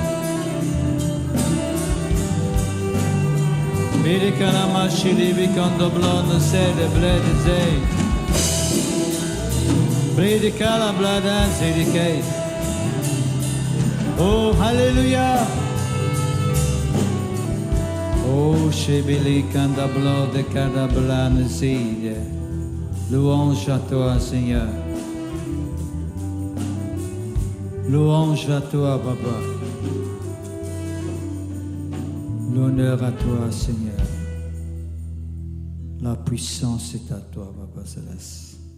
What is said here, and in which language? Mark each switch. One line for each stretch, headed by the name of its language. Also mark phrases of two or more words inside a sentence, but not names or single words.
French: Bidi Kalamashidi Bikondo Blonde Sede Blede Zay. Bidi Kalabladan Zedike. Oh Alléluia. Oh, Shebili Kandablo de Kadablan Zide. Louange à toi, Seigneur. Louange à toi, Papa. L'honneur à toi, Seigneur. La puissance est à toi, Papa Céleste.